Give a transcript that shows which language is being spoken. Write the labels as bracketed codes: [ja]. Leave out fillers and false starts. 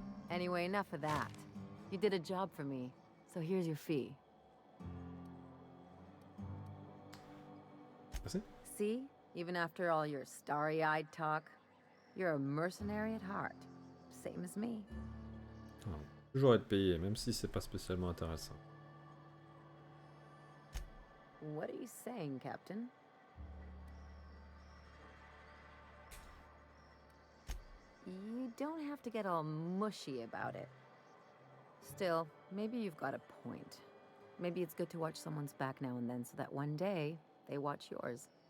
[en] Anyway, enough of that. You did a job for me, so here's your fee. [fr] Merci. [en] See? Even after all your starry-eyed talk, you're a mercenary at heart. Same as me. [fr] Ah, toujours être payé, même si c'est pas spécialement intéressant. [en] What are you saying, Captain? You don't have to get all mushy about it. Still, maybe you've got a point. Maybe it's good to watch someone's back now and then so that one day they watch yours.